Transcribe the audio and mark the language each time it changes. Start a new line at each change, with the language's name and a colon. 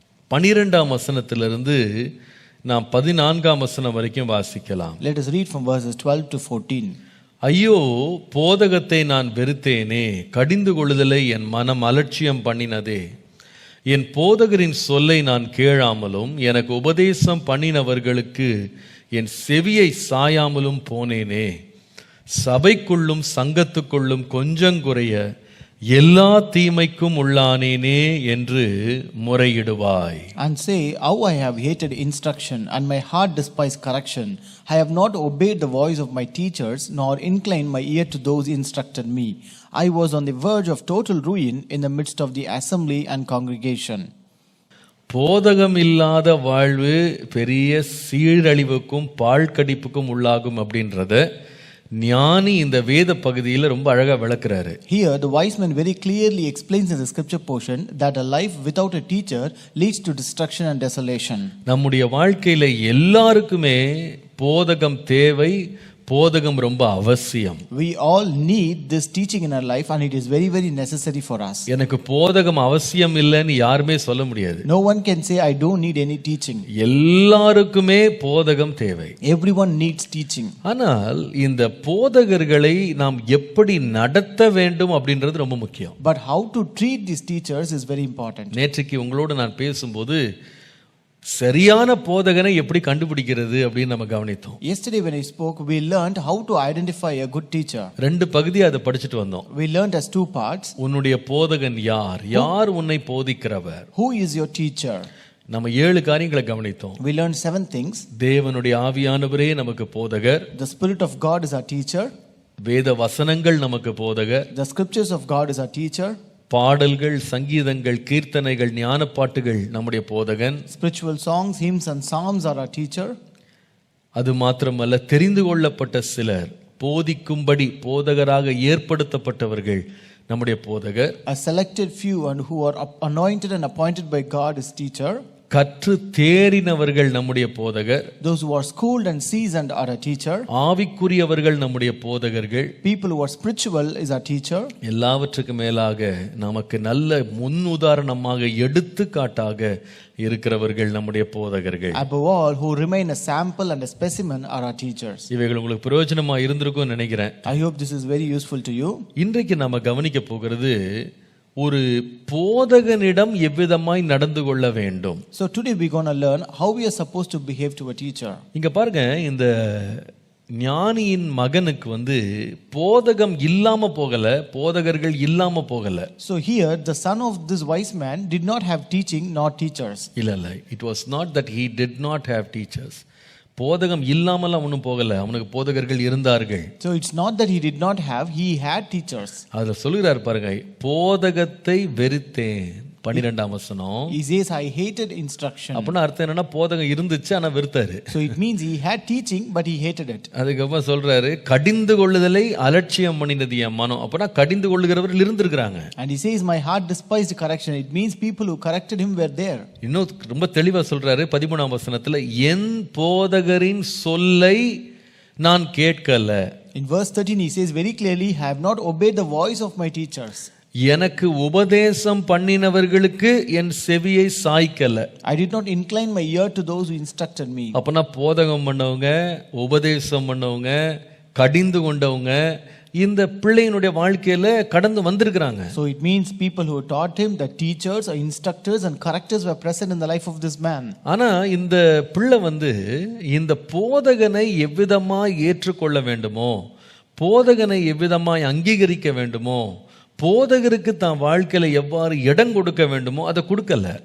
Tamil: 12ஆம் வசனத்திலிருந்து நாம் 14ஆம் வசனம் வரைக்கும் வாசிக்கலாம்.
English: Let us read from verses 12 to 14.
Tamil: ஐயோ, போதகத்தை நான் வெறுத்தேனே, கடிந்து கொள்ளுதலை என் மனம் அலட்சியம் பண்ணினதே. என் போதகரின் சொல்லை நான் கேளாமலும் எனக்கு உபதேசம் பண்ணினவர்களுக்கு என் செவியை சாயாமலும் போனேனே. சபைக்குள்ளும் சங்கத்துக்குள்ளும் கொஞ்சங்குறைய எல்லா தீமைக்கும் உள்ளானேனே என்று முறையிடுவாய்.
English: And say, how I have hated instruction, and my heart despised correction. I have not obeyed the voice of my teachers, nor inclined my ear to those who instructed me. I was on the verge of total ruin in the midst of the assembly and congregation.
Tamil: போதகம் இல்லாத வாழ்வு பெரிய சீரழிவுக்கும் பாழ்கடிப்புக்கும் உள்ளாகும் அப்படின்றத ஞானி இந்த வேத பகுதியில் ரொம்ப அழகா விளக்குறாரு.
English: Here the wise man very clearly explains in the scripture portion that a life without a teacher leads to destruction and desolation.
Tamil: நம்முடைய வாழ்க்கையில எல்லாருக்குமே போதகம் தேவை, போதகம் ரொம்ப அவசியம்.
English: We all need this teaching in our life, and it is very very necessary for us.
Tamil: எனக்கு போதகம் அவசியம் இல்லைன்னு யாருமே சொல்ல முடியாது.
English: No one can say I don't need any teaching.
Tamil: எல்லாருக்குமே போதகம் தேவை.
English: Everyone needs teaching.
Tamil: ஆனால் இந்த போதகர்களை நாம் எப்படி நடத்த வேண்டும் அப்படின்றது ரொம்ப முக்கியம்.
English: But how to treat these teachers is very important.
Tamil: நேற்றைக்கு உங்களோடு நான் பேசும்போது சரியான போதகனை எப்படி கண்டுபிடிக்கிறது அப்படின்னு நம்ம கவனித்தோம்.
English: Yesterday when I spoke, we learned how to identify a good teacher.
Tamil: ரெண்டு பகுதியை அதை படிச்சுட்டு வந்தோம்.
English: We learned as two parts.
Tamil: உன்னுடைய போதகன் யார், யார் உன்னை போதிக்கிறவர்,
English: Who is your teacher?
Tamil: நம்ம 7 காரியங்களை கவனித்தோம்.
English: We learned 7 things.
Tamil: தேவனுடைய ஆவியானவரே நமக்கு போதகர்.
English: The Spirit of God is our teacher.
Tamil: வேத வசனங்கள் நமக்கு போதகர்.
English: The scriptures of God is our teacher.
Tamil: பாடல்கள், சங்கீதங்கள், கீர்த்தனைகள், ஞான பாட்டுகள் நம்முடைய போதகன்.
English: Spiritual songs, hymns and psalms are our teacher.
Tamil: அது மாத்திரமல்ல, தெரிந்து கொள்ளப்பட்ட சிலர் போதிக்கும்படி போதகராக ஏற்படுத்தப்பட்டவர்கள் நம்முடைய போதகர்.
English: A selected few and who are anointed and appointed by God is teacher.
Tamil: கற்று தேறினவர்கள் நம்முடைய போதகர்.
English: Those who are schooled and seasoned are a teacher.
Tamil: ஆவிக்குரியவர்கள் நம்முடைய போதகர்கள்.
English: People who are spiritual is our teacher.
Tamil: எல்லாவற்றுக்கும் மேலாக நமக்கு நல்ல முன் உதாரணமாக எடுத்துக்காட்டாக இருக்கிறவர்கள் நம்முடைய போதகர்கள்.
English: Above all, who remain a sample and a specimen are our teachers.
Tamil: இவைகள் உங்களுக்கு பிரயோஜனமா இருந்திருக்கும் நினைக்கிறேன்.
English: I hope this is very useful to you.
Tamil: இன்றைக்கு நாம கவனிக்க போகிறது ஒரு போதகனிடம் எவ்விதமாய் நடந்து கொள்ள வேண்டும்.
English: So today we going to learn how we are supposed to behave to a teacher.
Tamil: இங்க பாருங்க, இந்த ஞானியின் மகனுக்கு போதகம் இல்லாம போகல, போதகர்கள் இல்லாம போகல.
English: So here the son of this wise man did not have teaching nor teachers.
Tamil: இல்ல,
English: it was not that he did not have teachers.
Tamil: போதகம் இல்லாமல் அவனும் போகல, அவனுக்கு போதகர்கள் இருந்தார்கள்.
English: So it's not that he did not have, he had teachers.
Tamil: அதுல சொல்லுகிறார் பாருங்க, போதகத்தை வெறுத்தேன். 12ஆம் வசனம்.
English: He says I hated instruction.
Tamil: அப்படின்னா அர்த்தம் என்னன்னா, போதகம் இருந்துச்சு ஆனா வெறுத்தாரு.
English: So it means he had teaching but he hated it.
Tamil: அதுக்கப்புறம் சொல்றாரு, கடிந்து கொள்ளுதலை அலட்சியம் பண்ணினது என் மனம். அப்படின்னா கடிந்து கொள்ளுகிறவர்கள் இருந்திருக்கிறாங்க.
English: And he says my heart despised correction. It means people who corrected him were there.
Tamil: இன்னும் ரொம்ப தெளிவா சொல்றாரு 13ஆம் வசனத்துல, என் போதகரின் சொல்லை நான் கேட்கல.
English: In verse 13 he says very clearly, I have not obeyed the voice of my teachers.
Tamil: எனக்கு உபதேசம் பண்ணினவர்களுக்கு என் செவியை சாய்க்கல.
English: I did not incline my ear to those who instructed me.
Tamil: அப்பனா போதகம் பண்ணவங்க, உபதேசம் பண்ணவங்க, கடிந்து கொண்டவங்க இந்த பிள்ளையினுடைய வாழ்க்கையில கடந்து வந்திருக்கிறாங்க.
English: So it means people who taught him, the teachers or instructors and correctors were present in the life of this man.
Tamil: ஆனா இந்த பிள்ளை இந்த போதகனை எவ்விதமாய் ஏற்றுக்கொள்ள வேண்டுமோ, போதகனை எவ்விதமாய் அங்கீகரிக்க வேண்டுமோ, போதகருக்கு தான் வாழ்க்கையில எவ்வாறு இடம் கொடுக்க வேண்டுமோ அதை கொடுக்கல.